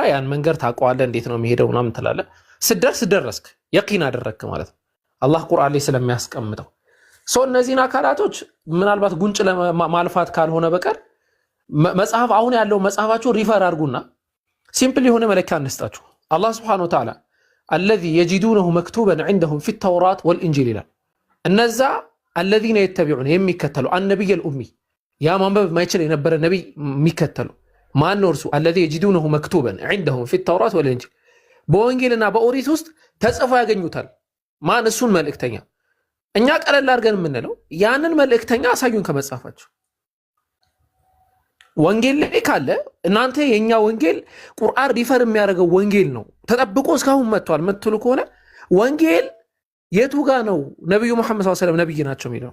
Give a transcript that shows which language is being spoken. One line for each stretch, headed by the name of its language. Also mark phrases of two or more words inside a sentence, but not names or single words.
Amharic: ያን መንገድ ታውቀዋለህ፣ እንዴት ነው የሚሄደው ምናምን ትላለህ። ስደርስ ደረስክ፣ የቂን አደረግክ ማለት ነው። አላህ ቁርአን ላይ ስለሚያስቀምጠው ሰው እነዚህን አካላቶች ምናልባት ጉንጭ ለማልፋት ካልሆነ በቀር መጽሐፍ አሁን ያለው መጽሐፋችሁ ሪፈር አድርጉና ሲምፕል የሆነ መለኪያ እንስጣችሁ። አላህ
Arabic: سبحانه وتعالى الذي يجدونه مكتوبا عندهم في التوراة والإنجيل
Amharic: ይላል። እነዛ
Arabic: الذين يتبعون
Amharic: የሚከተሉ
Arabic: النبي الأمي
Amharic: ያ ማንበብ የማይችል የነበረ ነብይ የሚከተሉ ማን ነው እርሱ?
Arabic: الذي يجدونه مكتوبا عندهم في التوراة والإنجيل
Amharic: በወንጌልና በኦሪት ውስጥ ተጽፎ ያገኙታል። ማን? እሱን መልእክተኛ። እኛ ቀለል አድርገን የምንለው ያንን መልእክተኛ አሳዩን ከመጽሐፋችሁ። ወንጌል ላይ ካለ እናንተ የኛ ወንጌል ቁርአን ሪፈር የሚያደርገው ወንጌል ነው ተጠብቆ እስካሁን መጥቷል የምትሉ ከሆነ ወንጌል የቱ ጋር ነው ነብዩ መሐመድ
Arabic: صلى الله عليه وسلم
Amharic: ነብይ ናቸው የሚለው?